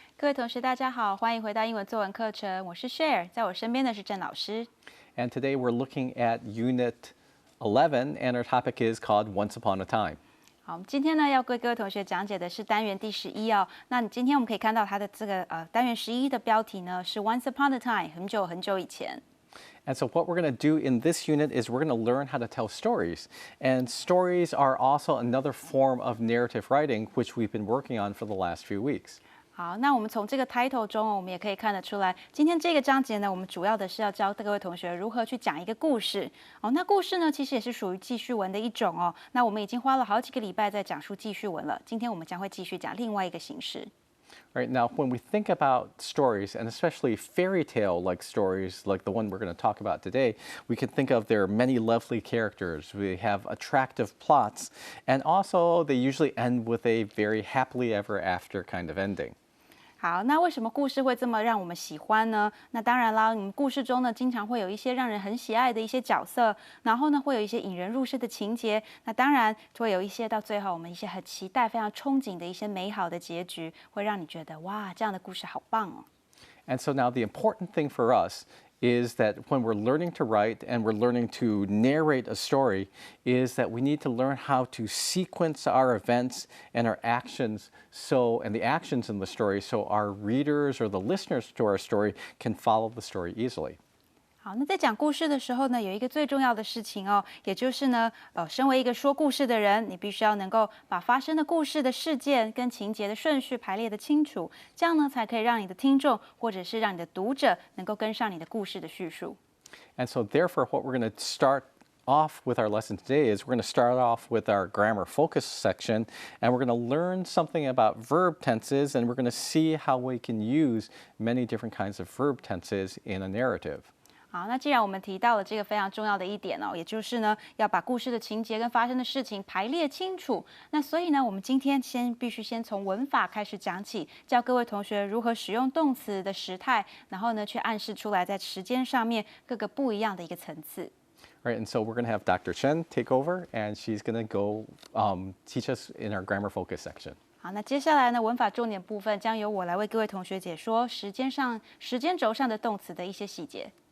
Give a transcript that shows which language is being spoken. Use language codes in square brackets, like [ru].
[zh] 各位同学，大家好，欢迎回到英文作文课程。我是 Cher， 在我身边的是郑老师。 [en] And today we're looking at Unit 11, and our topic is called Once Upon a Time. [zh] 好，我们今天呢要为各位同学讲解的是单元第11哦。那你今天我们可以看到它的这个单元11的标题呢是 [en] Once Upon a Time， [zh] 很久很久以前。 [en] And so what we're going to do in this unit is we're going to learn how to tell stories. And stories are also another form of narrative writing, which we've been working on for the last few weeks. [zh] 好，那我们从这个 title 中，我们也可以看得出来，今天这个章节呢，我们主要的是要教各位同学如何去讲一个故事。哦，那故事呢，其实也是属于记叙文的一种哦。那我们已经花了好几个礼拜在讲述记叙文了，今天我们将会继续讲另外一个形式。 [en] Right, now, when we think about stories, and especially fairy tale-like stories like the one we're going to talk about today, we can think of there are many lovely characters, we have attractive plots, and also they usually end with a very happily ever after kind of ending. [zh] 好，那为什么故事会这么让我们喜欢呢？那当然啦，故事中呢，经常会有一些让人很喜爱的一些角色，然后呢，会有一些引人入胜的情节。那当然会有一些到最后我们一些很期待、非常憧憬的一些美好的结局，会让你觉得哇，这样的故事好棒哦。 [en] And so now the important thing for us is that when we're learning to write and we're learning to narrate a story is that we need to learn how to sequence our events and our actions and the actions in the story so our readers or the listeners to our story can follow the story easily. [zh] 好，那在讲故事的时候呢，有一个最重要的事情哦，也就是呢，身为一个说故事的人，你必须要能够把发生的故事的事件跟情节的顺序排列得清楚，这样呢，才可以让你的听众或者是让你的读者能够跟上你的故事的叙述。 [en] And so therefore, what we're going to start off with our lesson today is we're going to start off with our grammar focus section, and we're going to learn something about verb tenses, and we're going to see how we can use many different kinds of verb tenses in a narrative. [zh] 好，那既然我们提到了这个非常重要的一点哦，也就是呢，要把故事的情节跟发生的事情排列清楚。那所以呢，我们今天必须先从文法开始讲起，教各位同学如何使用动词的时态，然后呢，去暗示出来在时间上面各个不一样的一个层次。 [en] Right, and so we're going to have Dr. Chen take over, and she's going to go teach us in our grammar focus section. [zh] 好，那接下来呢，文法重点部分将由我来为各位同学解说时间轴上的动词的一些细节。